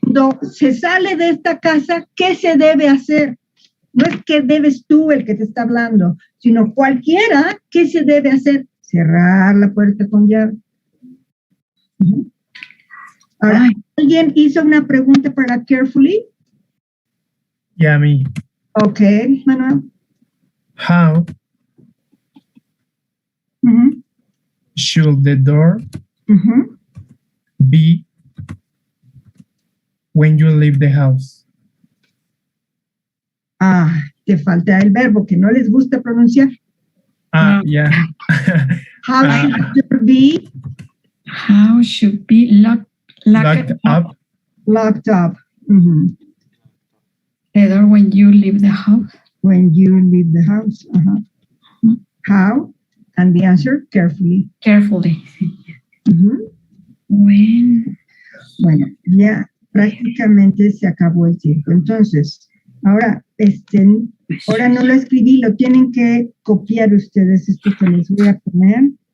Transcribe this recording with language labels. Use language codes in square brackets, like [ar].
[es] Cuando se sale de esta casa, ¿qué se debe hacer? No es que debes tú el que te está hablando, sino cualquiera, ¿qué se debe hacer? Cerrar la puerta con llave. Ahora, ¿alguien hizo una pregunta para carefully? [en] Yeah, me. Okay, Manuel. How should the door be when you leave the house? [es] Ah, te falta el verbo que no les gusta pronunciar. [en] Yeah. How should it be? How should be locked up? Locked up. The door when you leave the house. When you leave the house. How? And the answer, carefully. Carefully. When. [es] Bueno, ya prácticamente se acabó el tiempo. Entonces, ahora no lo escribí, lo tienen que copiar ustedes, esto que les voy a poner.